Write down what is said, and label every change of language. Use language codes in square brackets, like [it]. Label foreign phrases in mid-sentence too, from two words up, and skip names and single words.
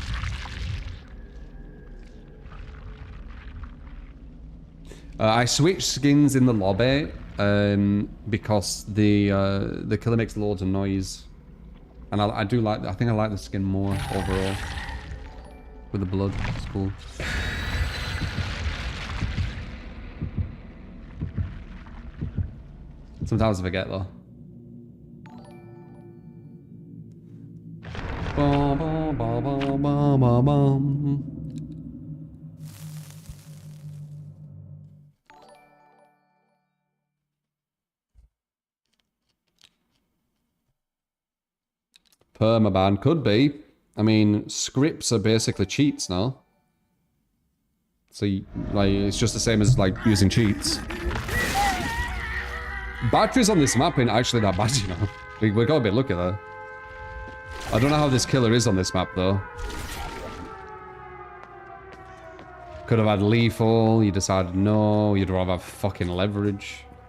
[en] I switched skins in the lobby because the killer makes loads of noise, and I do like. I think I like the skin more overall with the blood. It's cool. Sometimes I forget though. Ba, ba, ba, ba, ba, ba, bum. Permaban could be. I mean, scripts are basically cheats now. So, like, it's just the same as, like, using cheats. Batteries on this map ain't actually that bad, you know. We got a bit lucky there. I don't know how this killer is on this map, though. Could have had lethal, you decided no, you'd rather have fucking leverage.